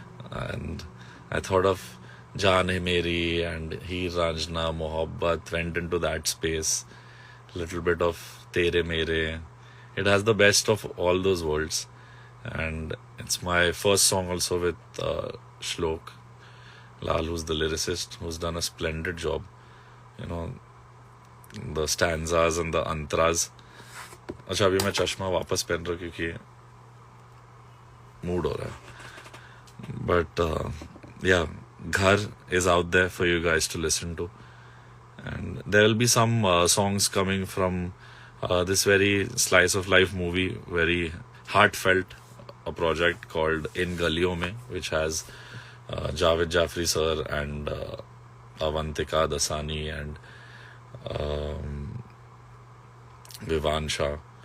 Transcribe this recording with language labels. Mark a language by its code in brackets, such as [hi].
[en] And I thought of Jaan Hai Meri and Heer Ranjana, Mohabbat, went into that space. Little bit of Tere Mere. It has the best of all those worlds. And it's my first song also with Shlok Lal, who's the lyricist, who's done a splendid job. The stanzas and the antras. [hi] अच्छा अभी मैं चश्मा वापस पहन रहा हूँ क्योंकि mood हो रहा है. [en] But yeah, Ghar is out there for you guys to listen to. And there will be some songs coming from this very slice of life movie, very heartfelt, a project called In Galiyon Mein, which has Javed Jafri sir and Avantika Dasani and Vivan Shah.